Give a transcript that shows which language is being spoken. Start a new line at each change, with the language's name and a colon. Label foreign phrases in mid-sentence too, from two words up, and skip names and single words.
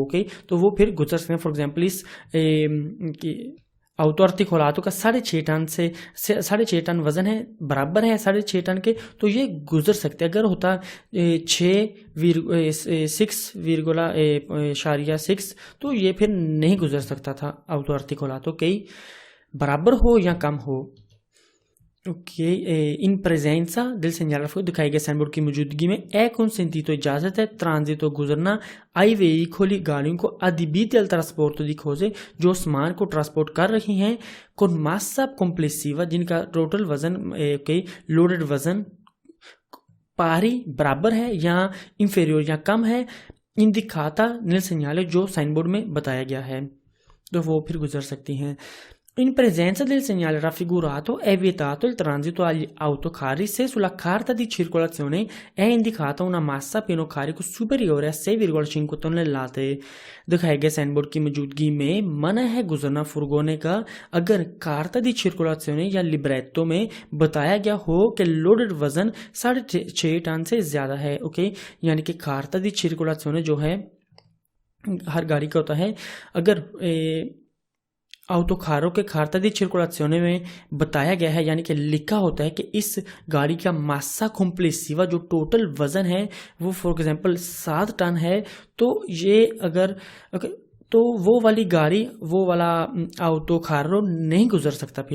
Hindi: ओके, तो वो फिर गुजर सकते हैं। फॉर एग्जांपल इस ऑटो आर्टिकुलातो का 6.5 टन से 6.5 टन वजन है, बराबर है 6.5 टन के, तो ये गुजर सकते। अगर होता 6,6 तो ये फिर नहीं गुजर सकता था ऑटो आर्टिकुलातो, कई बराबर हो या कम हो। ओके,
Italian: in presenza del segnale raffigurato
Hindi: दिखाई गए साइन बोर्ड की मौजूदगी में
Italian: è consentito
Hindi: इजाजत है ट्रांजितो गुजरना
Italian: ai veicoli
Hindi: गाड़ियों को
Italian: adibiti al trasporto di cose
Hindi: जो सामान को ट्रांसपोर्ट कर रही हैं
Italian: con massa complessiva
Hindi: जिनका टोटल वजन के लोडेड वजन पारी बराबर है या इंफेरियर या कम है
Italian: indicata nel segnale
Hindi: जो साइन बोर्ड में बताया गया है, तो वो फिर गुजर सकती हैं।
Italian: In presenza del segnale raffigurato è vietato il transito agli autocarri se sulla carta di circolazione è indicata una massa a pieno carico superiore a 6,5 tonnellate।
Hindi: दिखाए गए साइन बोर्ड की मौजूदगी में मना है गुजरना फुरगोने का अगर
Italian: carta di circolazione
Hindi: या लिब्रेटो में बताया गया हो कि लोडेड वजन 6.5 टन से ज्यादा है। ओके, यानी कि
Italian: carta di circolazione
Hindi: जो है हर गाड़ी का होता है, अगर ऑटोकारों के
Italian: carta di circolazione
Hindi: में बताया गया है, यानी कि लिखा होता है कि इस गाड़ी का
Italian: massa complessiva
Hindi: जो टोटल वजन है वो
English: for example
Hindi: 7 टन है, तो ये अगर तो वो वाली गाड़ी, वो वाला ऑटोकारो नहीं गुजर सकता फिर।